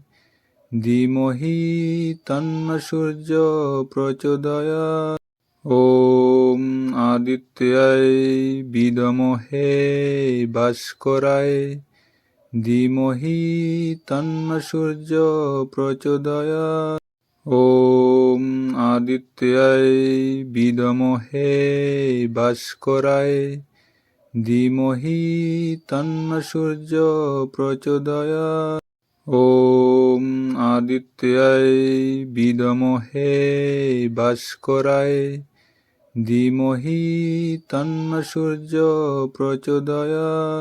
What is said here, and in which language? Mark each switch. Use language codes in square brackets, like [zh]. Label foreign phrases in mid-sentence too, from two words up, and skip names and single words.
[sa] धीमहि तन्नः सूर्यो प्रचोदयात् ॐ आदित्याय विद्महे भास्कराय धीमहि तन्नः सूर्यो प्रचोदयात् ॐ আদিত্যায় বিদমহে ভাস্করায় ধীমহি তন্ন সূর্য প্রচোদয়াৎ। ওম আদিত্যায় বিদমহে ভাস্করায় ধীমহি তন্ন সূর্য প্রচোদয়াৎ।